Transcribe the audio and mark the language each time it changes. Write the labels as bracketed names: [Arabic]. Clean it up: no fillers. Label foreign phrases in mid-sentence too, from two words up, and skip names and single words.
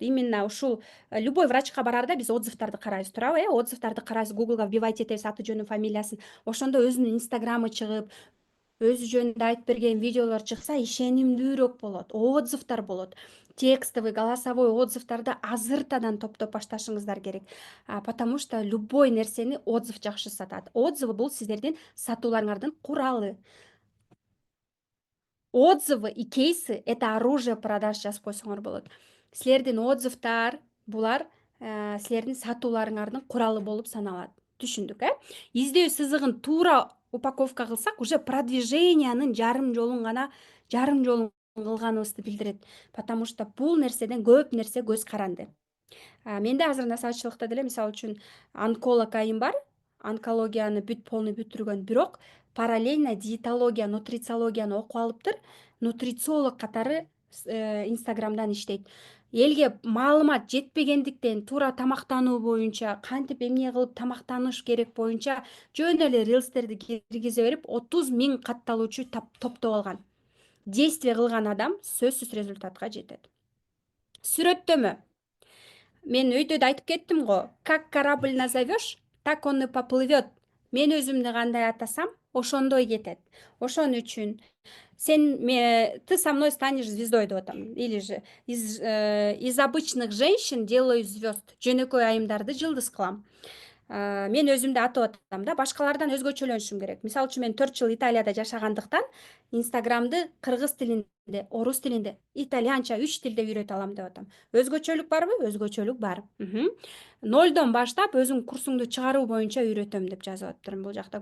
[Kyrgyz] Именно ушул любой врачка барарда биз отзывдарды карайбыз, туурабы? Отзывдарды карайбыз, Googleга вбивать этебиз аты жөнүн, фамилиясын. Ошондо өзүнүн инстаграмы чыгып, өзү жөнүндө айтып берген видеолор чыкса, ишенимдүүрөөк болот, отзывдар болот. [Russian] Текстовый, голосовой [Kyrgyz] отзывдарды азыртадан топтоп башташыңыздар керек. [Russian] Потому что любой [Kyrgyz] нерсени отзыв жакшы сатат. Отзывы бул сиздердин сатууларыңардын куралы. [Russian] Отзывы и кейсы — это оружие продаж [Kyrgyz] жазып койсоңор болот. Силердин отзывдар булар силердин сатууларыңардын куралы болуп саналат. Түшүндүк, Издөө сызыгын туура упаковка кылсак, уже продвижениянын жарым жолун кылганыбызды билдирет. [Russian] Потому что [Kyrgyz] бул нерседен көп нерсе көз каранды. Менде азыр насаатчылыкта деле, мисалы үчүн, онколог айым бар. Онкологияны полный бүтүргөн, бирок параллельно диетология, нутрициологияны окуп алыптыр. Нутрициолог катары Инстаграмдан иштейт. Элге маалымат жетпегендиктен туура тамактануу боюнча, кантип эмне кылып тамактаныш керек боюнча жөн эле рилстерди киргизе берип 30.000 катталуучу топтоп алган. Действие кылган адам сөзсүз результатка жетет. Сүрөттөмө. Мен өйдө да айтып кеттим го. [Russian] Как корабль назовешь, так он и поплывет. [Kyrgyz] Мен өзүмдү кандай атасам, ошондой кетет. Ошон үчүн [Russian] ты со мной станешь звездой [Kyrgyz] деп атам. [Russian] Или же из обычных женщин делаю звезд. [Kyrgyz] Жөнөкөй айымдарды жылдыз кылам. Мен өзүмдү атап атам да, башкалардан өзгөчөлөнүшүм керек. Мисалы үчүн мен 4 жыл Италияда жашагандыктан Инстаграмды кыргыз тилинде, орус тилинде, итальянча 3 тилде үйрөтө алам деп атам. Өзгөчөлүк барбы? Өзгөчөлүк бар. Нолдон баштап өзүң курсуңду чыгаруу боюнча үйрөтөм деп жазып атыптырмын бул жакта.